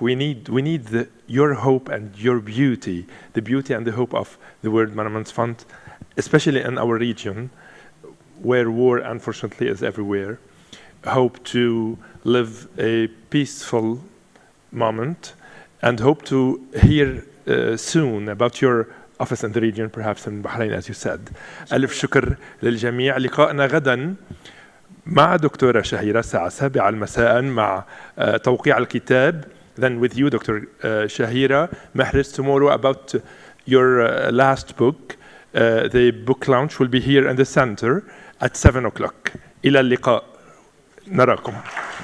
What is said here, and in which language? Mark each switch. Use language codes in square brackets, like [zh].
[en] We need your hope and your beauty, the beauty and the hope of the World Monuments Fund, especially in our region, where war, unfortunately, is everywhere. Hope to live a peaceful moment, and hope to hear soon about your office in the region, perhaps in Bahrain, as you said. [ar] ألف شكر للجميع. لقاءنا غدا مع دكتورة شهيرة الساعة 7 مساء مع توقيع الكتاب. [en] Then with you, Dr. Shahira Mahris, tomorrow about your last book. The book launch will be here in the center at 7 o'clock. [ar] إلى اللقاء. نراكم.